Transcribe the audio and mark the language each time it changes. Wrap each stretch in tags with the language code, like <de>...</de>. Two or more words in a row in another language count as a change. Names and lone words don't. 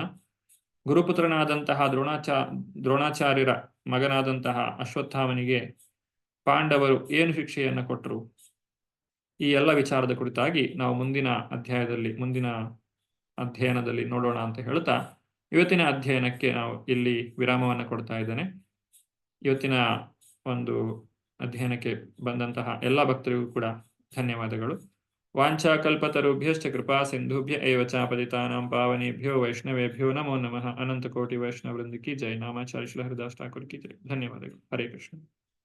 <kn>ಗುರುಪುತ್ರನಾದಂತಹ ದ್ರೋಣಾಚಾರ್ಯರ ಮಗನಾದಂತಹ ಅಶ್ವತ್ಥಾಮನಿಗೆ ಪಾಂಡವರು ಏನು ಶಿಕ್ಷೆಯನ್ನು ಕೊಟ್ಟರು, ಈ ಎಲ್ಲ ವಿಚಾರದ ಕುರಿತಾಗಿ ನಾವು ಮುಂದಿನ ಅಧ್ಯಯನದಲ್ಲಿ ನೋಡೋಣ ಅಂತ ಹೇಳ್ತಾ ಇವತ್ತಿನ ಅಧ್ಯಯನಕ್ಕೆ ನಾವು ಇಲ್ಲಿ ವಿರಾಮವನ್ನು ಕೊಡ್ತಾ ಇದ್ದೇನೆ. ಇವತ್ತಿನ ಒಂದು ಅಧ್ಯಯನಕ್ಕೆ ಬಂದಂತಹ ಎಲ್ಲ ಭಕ್ತರಿಗೂ ಕೂಡ ಧನ್ಯವಾದಗಳು.</kn> <sa>वाञ्छाकल्पतरुभ्यश्च कृपा सिन्धुभ्य एव च पतितानां पावनेभ्यो वैष्णवेभ्यो नमो नमः।</sa> <hi>अनंत कोटि वैष्णव वृंद की जय। नामाचार्य श्री हरिदास ठाकुर की जय। धन्यवाद। हरे कृष्ण।</hi>